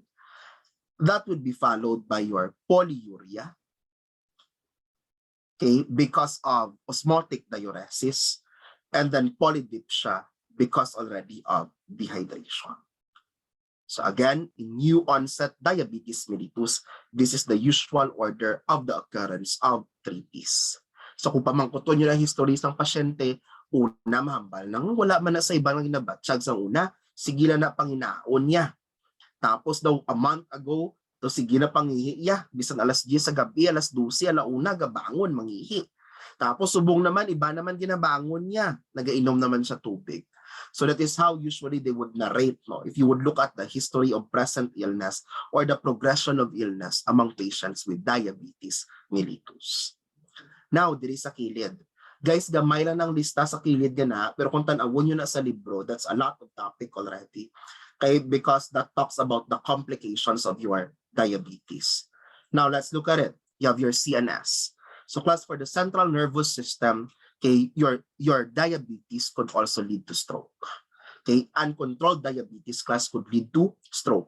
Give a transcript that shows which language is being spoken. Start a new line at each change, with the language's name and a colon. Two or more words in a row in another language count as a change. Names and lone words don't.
English: That would be followed by your polyuria, okay, because of osmotic diuresis, and then polydipsia because already of dehydration. So again, in new onset diabetes mellitus, this is the usual order of the occurrence of 3 P's.
Hiligaynon: So kung pamangkuton nyo na history ng pasyente, una mahambal nang wala man na sa ibang ginabatsyag sa una, sige na panginaon niya. Tapos daw
English: a month ago,
Hiligaynon: to sige na pangihi iya, bisan alas 10 sa gabi, alas 12, alauna, gabangon, mangihi. Tapos subong naman, iba naman ginabangon niya, nagainom naman siya tubig.
English: So that is how usually they would narrate, no? If you would look at the history of present illness or the progression of illness among patients with diabetes mellitus. Now,
Hiligaynon: diri sa kilid. Guys, gamay lang ng lista sa kilid gana, pero kung tanawon nyo na sa libro,
English: that's a lot of topic already. Okay, because that talks about the complications of your diabetes. Now, let's look at it. You have your CNS. So class, for the central nervous system, okay, your diabetes could also lead to stroke. Okay, uncontrolled diabetes class could lead to stroke.